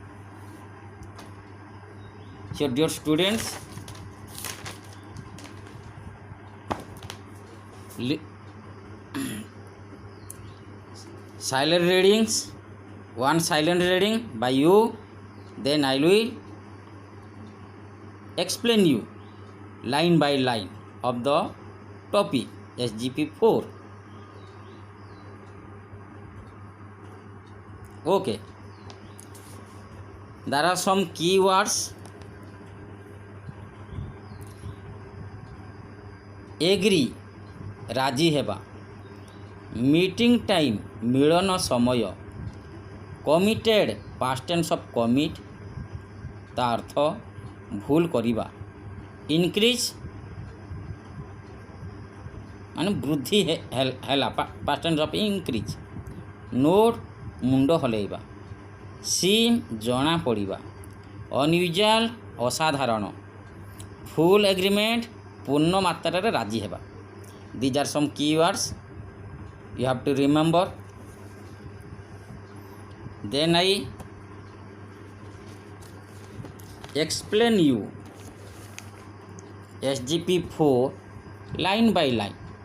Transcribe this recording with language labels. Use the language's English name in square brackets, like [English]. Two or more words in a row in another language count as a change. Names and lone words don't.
[English] So, dear students, silent readings, one silent reading by you, then I will explain you line by line of the topic SGP 4. Okay, there are some keywords. Agree, [Odia] ରାଜି ହେବା. [English] Meeting time, [Odia] ମିଳନ ସମୟ. [English] Committed, past tense of commit, [Odia] ତା ଅର୍ଥ ଭୁଲ କରିବା. Increase ମାନେ ବୃଦ୍ଧି ହେଲା, [English] past tense of increase. Nod, [Odia] ମୁଣ୍ଡ ହଲେଇବା. Seem, ଜଣା ପଡ଼ିବା. Unusual, ଅସାଧାରଣ. [English] Full agreement, [Odia] ପୂର୍ଣ୍ଣ ମାତ୍ରାରେ ରାଜି ହେବା. [English] These are some keywords you have to remember. Then I explain you SGP 4 line by line.